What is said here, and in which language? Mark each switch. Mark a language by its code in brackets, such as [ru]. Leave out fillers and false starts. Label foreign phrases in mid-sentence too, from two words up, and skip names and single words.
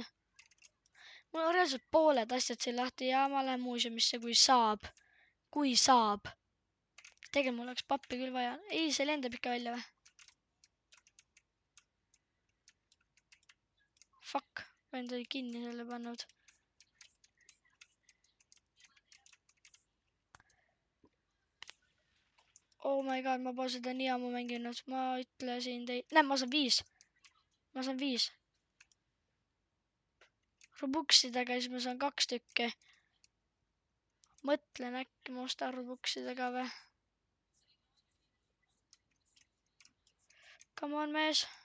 [et] Mul on reaalselt pooled asjad siin lahti ja ma lähen muuseumisse, kui saab. Kui saab. Tegelikult mul oleks pappi küll vaja. Ei, see lendab ikka välja või? Fuck, ma enda kinni selle pannud. [en] Oh my god, [et] ma pole seda nii ammu mänginud. Ma ütlesin teid... Näe, ma saan 5. Robuksidega ja siis ma saan 2 tükki. Mõtlen äkki ma ostan Robuksidega või? [en] Come on, mees.